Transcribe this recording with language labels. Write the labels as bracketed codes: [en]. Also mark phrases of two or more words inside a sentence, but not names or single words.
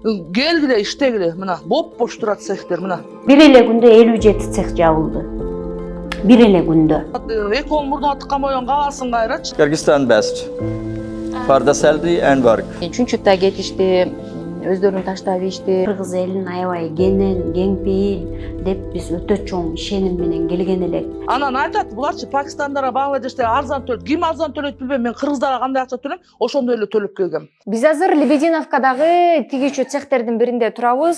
[ky] Келгиле иштегиле мына боп-бош турат цехтер мына. Бир эле күндө 57 цех жабылды. Бир эле күндө. Эки кол мурдуна тыккан бойдон каласың кайрачы. [en] Kyrgyzstan best for the salary and work. [ky] Чүнчүктө кетишти, өздөрүн таштап ишти. Кыргыз элин аябай кенен, кеңпейил деп биз өтө чоң ишеним менен келген элек. Анан айтат, буларчы Пакистандара, Бангладеште арзан төлөйт. Ким арзан төлөйт билбейм, мен кыргыздарга кандай акча төлөйм, ошондой эле төлөп келгем. Биз азыр Лебединовкадагы тигүүчү цехтердин биринде турабыз.